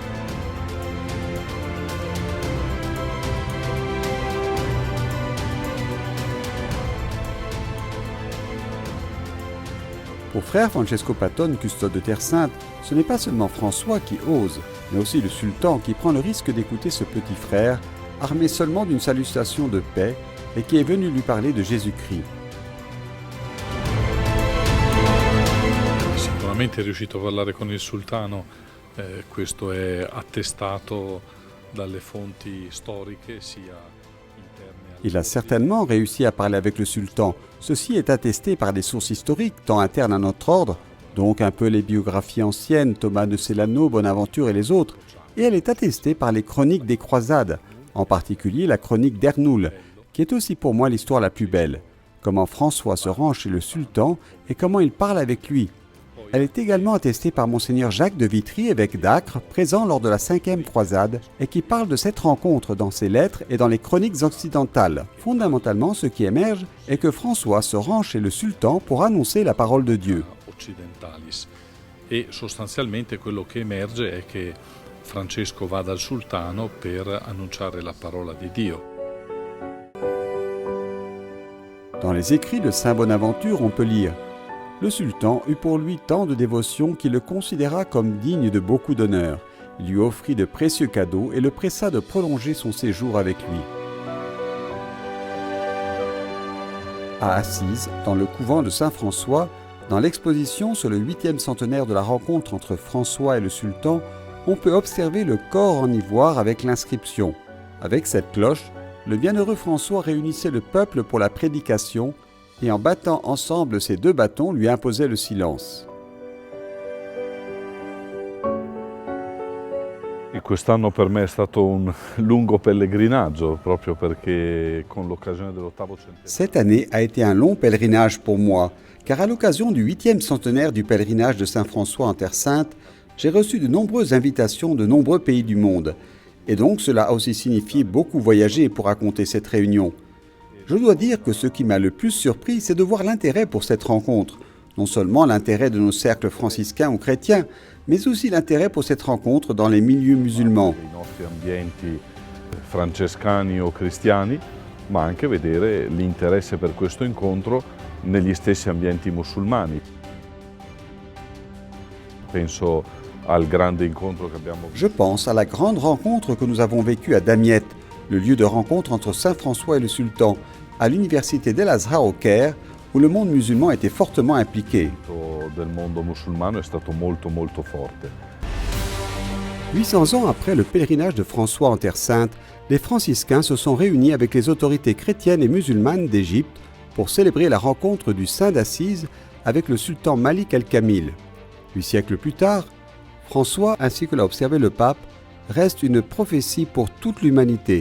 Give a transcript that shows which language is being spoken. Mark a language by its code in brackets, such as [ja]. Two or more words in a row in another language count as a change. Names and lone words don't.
[fr] Pour frère Francesco Patton, custode de Terre Sainte, ce n'est pas seulement François qui ose, mais aussi le sultan qui prend le risque d'écouter ce petit frère, armé seulement d'une salutation de paix, et qui est venu lui parler de Jésus-Christ. [it] Sicuramente è riuscito a parlare con il sultano, questo è attestato dalle fonti storiche sia interne. [fr] Il a certainement réussi à parler avec le sultan. Ceci est attesté par des sources historiques, tant internes à notre ordre, donc un peu les biographies anciennes, Thomas de Celano, Bonaventure et les autres, et elle est attestée par les chroniques des croisades, en particulier la chronique d'Ernoul, qui est aussi pour moi l'histoire la plus belle. Comment François se rend chez le sultan et comment il parle avec lui. Elle est également attestée par Monseigneur Jacques de Vitry, évêque d'Acre, présent lors de la 5e croisade, et qui parle de cette rencontre dans ses lettres et dans les chroniques occidentales. Fondamentalement, ce qui émerge est que François se rend chez le sultan pour annoncer la parole de Dieu. Occidentalis. [it] E sostanzialmente quello che emerge è che Francesco va dal sultano per annunciare la parola di Dio. [fr] Dans les écrits de Saint Bonaventure, on peut lire « Le sultan eut pour lui tant de dévotion qu'il le considéra comme digne de beaucoup d'honneur. Il lui offrit de précieux cadeaux et le pressa de prolonger son séjour avec lui. » À Assise, dans le couvent de Saint-François, dans l'exposition sur le 8e centenaire de la rencontre entre François et le sultan, on peut observer le corps en ivoire avec l'inscription. Avec cette cloche, le bienheureux François réunissait le peuple pour la prédication et en battant ensemble ses 2 bâtons lui imposait le silence. Il [it] quest'anno per me è stato un lungo pellegrinaggio, proprio perché con l'occasione dell'8° centenario. [fr] Cette année a été un long pèlerinage pour moi, car à l'occasion du 8e centenaire du pèlerinage de Saint François en Terre Sainte, j'ai reçu de nombreuses invitations de nombreux pays du monde. Et donc cela a aussi signifié beaucoup voyager pour raconter cette réunion. Je dois dire que ce qui m'a le plus surpris, c'est de voir l'intérêt pour cette rencontre. Non seulement l'intérêt de nos cercles franciscains ou chrétiens, mais aussi l'intérêt pour cette rencontre dans les milieux musulmans. [it] I nostri ambienti francescani o cristiani, ma anche vedere l'interesse per questo incontro negli stessi ambienti musulmani. Penso al grande incontro che abbiamo [fr] Je pense à la grande rencontre que nous avons vécue à Damiette, le lieu de rencontre entre Saint François et le sultan, à l'université d'El-Azhar au Caire, où le monde musulman était fortement impliqué. [it] del mondo musulmano è stato molto forte. [fr] 800 ans après le pèlerinage de François en Terre Sainte, les franciscains se sont réunis avec les autorités chrétiennes et musulmanes d'Égypte pour célébrer la rencontre du saint d'Assise avec le sultan Malik el-Kamil. 8 siècles plus tard, François, ainsi que l'a observé le pape, reste une prophétie pour toute l'humanité.